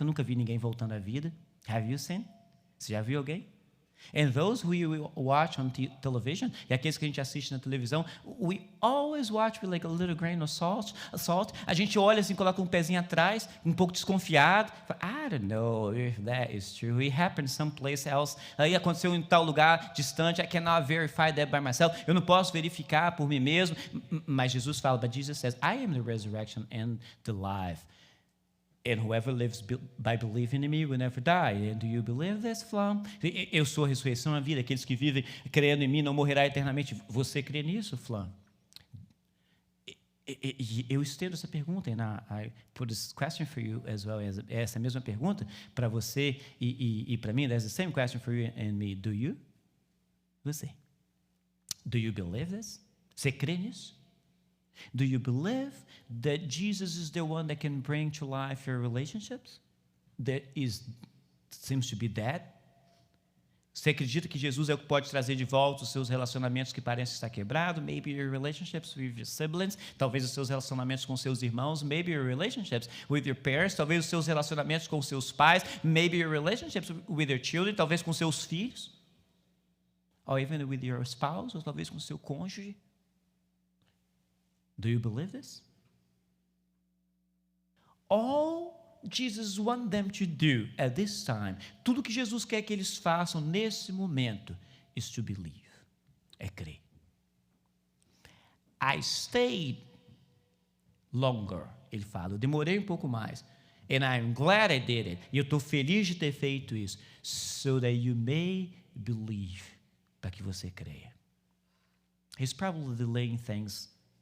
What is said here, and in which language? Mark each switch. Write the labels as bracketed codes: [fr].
[pt] Eu nunca vi ninguém voltando à vida. [en] Have you seen? [pt] Você já viu alguém? [en] And those who you watch on television, [pt] e aqueles que a gente assiste na televisão, [en] we always watch with like a little grain of salt. [pt] A gente olha assim, coloca um pezinho atrás, um pouco desconfiado. [en] I don't know if that is true. It happened someplace else. [pt] Aí aconteceu em tal lugar distante. [en] I cannot verify that by myself. [pt] Eu não posso verificar por mim mesmo. Mas Jesus fala, [en] but Jesus says, I am the resurrection and the life. And whoever lives by believing in me will never die. And do you believe this, Flamm? [pt] Eu sou a ressurreição e a vida. Aqueles que vivem crendo em mim não morrerá eternamente. Você crê nisso, Flamm? Eu estendo essa pergunta, [en] and I put this question for you as well. [pt] Essa mesma pergunta para você e para mim. [en] There's the same question for you and me. Do you? Você. Do you believe this? [pt] Você crê nisso? [en] Do you believe that Jesus is the one that can bring to life your relationships that seems to be dead? [pt] Você acredita que Jesus é o que pode trazer de volta os seus relacionamentos que parecem estar quebrados? [en] Maybe your relationships with your siblings, [pt] talvez os seus relacionamentos com seus irmãos, [en] maybe your relationships with your parents, [pt] talvez os seus relacionamentos com seus pais, [en] maybe your relationships with your children, [pt] talvez com seus filhos, [en] or even with your spouse, [pt] ou talvez com seu cônjuge. [en] Do you believe this? All Jesus wants them to do at this time, [pt] tudo que Jesus quer que eles façam nesse momento, [en] is to believe, [pt] é crer. [en] I stayed longer, [pt] ele fala, eu demorei um pouco mais, [en] and I'm glad I did it, [pt] e eu estou feliz de ter feito isso, [en] so that you may believe, [pt] para que você creia. [en] He's probably delaying things.